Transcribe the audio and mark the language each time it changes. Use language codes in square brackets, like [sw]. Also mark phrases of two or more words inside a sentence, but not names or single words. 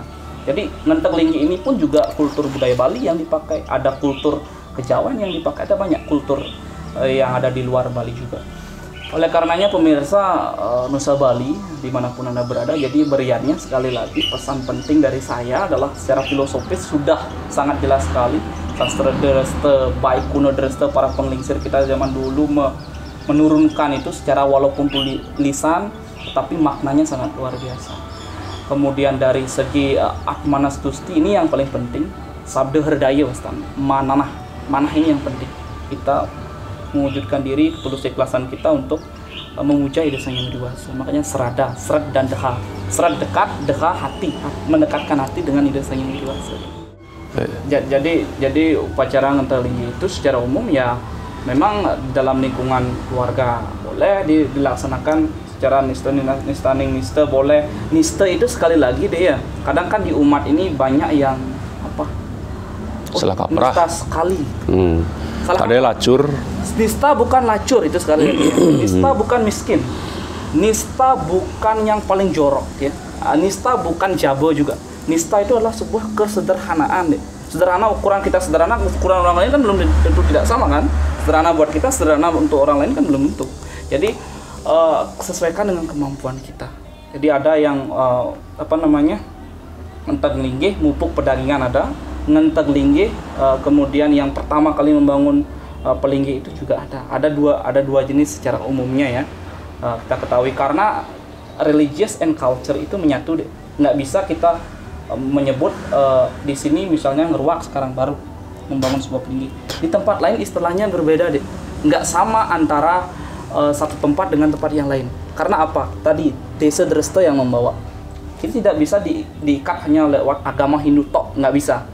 [id] Jadi ngentek linggi ini pun juga kultur budaya Bali yang dipakai, ada kultur kejawen yang dipakai, ada banyak kultur yang ada di luar Bali juga. Oleh karenanya pemirsa Nusa Bali dimanapun Anda berada, jadi beriannya sekali lagi pesan penting dari saya adalah secara filosofis sudah sangat jelas sekali. Sastra Dresta, baik kuno Dresta, para penglingsir kita zaman dulu menurunkan itu secara walaupun tulisan, tetapi maknanya sangat luar biasa. Kemudian dari segi Atmanastusti ini yang paling penting, Sabda Herdaya Wastana, manah ini yang penting. Kita mewujudkan diri, ketulus ikhlasan kita untuk memuja ide sangyang widiwasa. Makanya serada, seret dan deha. Seret dekat, deha hati, mendekatkan hati dengan ide sangyang widiwasa. Jadi upacara ngentek linggi itu secara umum ya memang dalam lingkungan keluarga boleh dilaksanakan secara niste boleh. Niste itu sekali lagi deh ya, kadang kan di umat ini banyak yang salah kaprah nista sekali. Ada lacur. Nista bukan lacur itu sekali lagi. Nista bukan miskin. Nista bukan yang paling jorok ya. Nista bukan jabo juga. Nista itu adalah sebuah kesederhanaan deh. Sederhana, ukuran kita sederhana, ukuran orang lain kan belum tentu tidak sama kan. Sederhana buat kita, sederhana untuk orang lain kan belum tentu. Jadi sesuaikan dengan kemampuan kita. Jadi ada yang ngentek linggih mupuk pedagingan ada, ngentek linggih kemudian yang pertama kali membangun pelinggi itu juga ada. Ada dua jenis secara umumnya ya. Kita ketahui karena [en] religious and culture [id] itu menyatu deh. Nggak bisa kita menyebut di sini misalnya ngeruak sekarang baru membangun sebuah pelinggi. Di tempat lain istilahnya berbeda deh. Nggak sama antara satu tempat dengan tempat yang lain. Karena apa? Tadi desa Dresta yang membawa. Ini tidak bisa diikat hanya lewat agama Hindu tok, nggak bisa.